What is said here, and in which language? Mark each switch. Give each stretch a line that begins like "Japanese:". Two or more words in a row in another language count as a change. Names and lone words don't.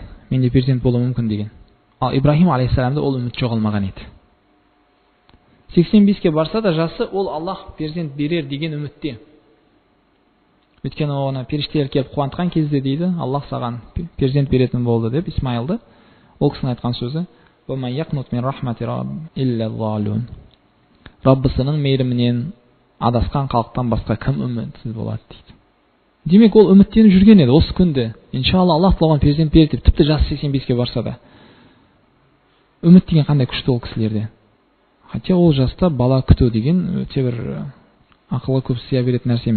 Kazakh: Менде перзент болуы мүмкін деген. Ал Ибрахим алейхиссаламда ол үміт жоғалмаған еді. 85-ке барса да жасы, ол Аллах перзент берер деген үмітте. Өйткені оны періштелер келіп қуантқан кезде дейді, Аллах саған перзент беретін болды деп, Исмайылды. Ол кісінің айтқан сөзі:
Arabic: "ويقنط من رحمة رب إلا ضالون."
Kazakh: Раббысының мейірімінен адасқан халықтан басқа кім үмітсіз болады дейді. Демек, ол үміттеніп жүрген еді осы күнде. Иншалла Аллах оған перзент береді деп, тіпті жасы 85-ке барса да. Үміт деген қандай күшті ол кісілерде. Хотя ол жаста бала күту деген өте бір ақылға көп сыя беретін нәрсе емес.